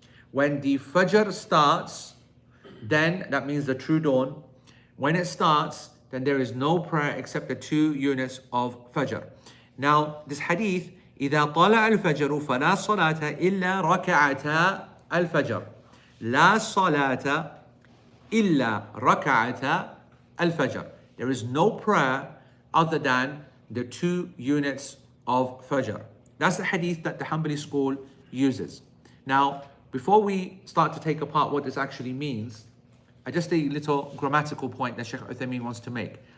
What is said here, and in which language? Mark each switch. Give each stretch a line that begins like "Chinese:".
English: When the Fajr starts, then that means the true dawn. When it starts, then there is no prayer except the 2 units of Fajr. Now, this hadith,
Arabic: إِذَا طَلَعَ الْفَجْرُ فَلَا صَلَاةَ إِلَّا رَكَعَتَا الْفَجْرِ لَا صَلَاةَ إِلَّا رَكَعَتَا الْفَجْرِ.
English: There is no prayer other than the 2 units of Fajr. That's the hadith that the Hanbali school uses. Now, before we start to take apart what this actually means, just a little grammatical point that Shaykh Uthaymeen wants to make.